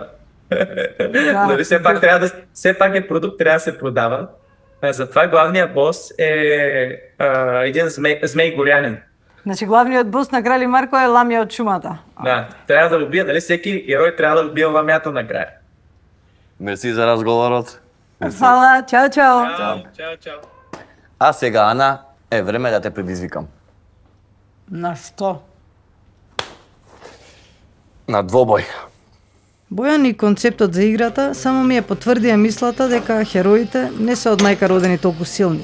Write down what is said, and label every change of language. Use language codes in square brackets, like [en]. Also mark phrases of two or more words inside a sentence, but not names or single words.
[bg] Нали, все пак е продукт, трябва да се продава. Затова главният бос е един змей горянин. [mk] Значи главниот бос на Крали Марко е ламја од шумата. [bg] Да, трябва да убие, нали, всеки герой трябва да убие ламята накрая. [mk] Мерси за разговорот. Фала, чао, чао. Чао. [bg] А сега, Ана, е време да те предизвикам. [mk] На што? На двобој. Бојан и концептот за играта само ми ја потврдија мислата дека хероите не се од мајка родени толку силни.